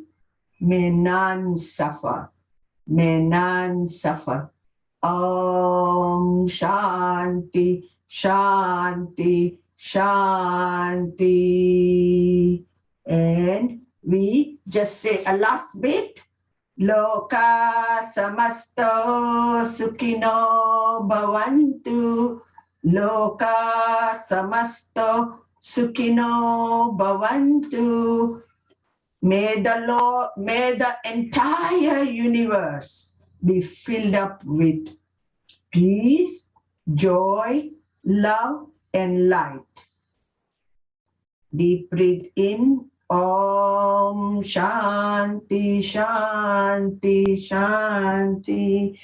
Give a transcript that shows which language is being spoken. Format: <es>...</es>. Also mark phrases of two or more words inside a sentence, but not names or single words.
<en>May none suffer. May none suffer.</en> <sa>Om Shanti, Shanti, Shanti.</sa> <en>And we just say a last bit.</en> <sa>Loka samasto sukhino bhavantu. Loka samasto sukhino bhavantu.</sa> <en>May the entire universe be filled up with peace, joy, love, and light. Deep breathe in.</en> <sa>Om Shanti, Shanti, Shanti.</sa>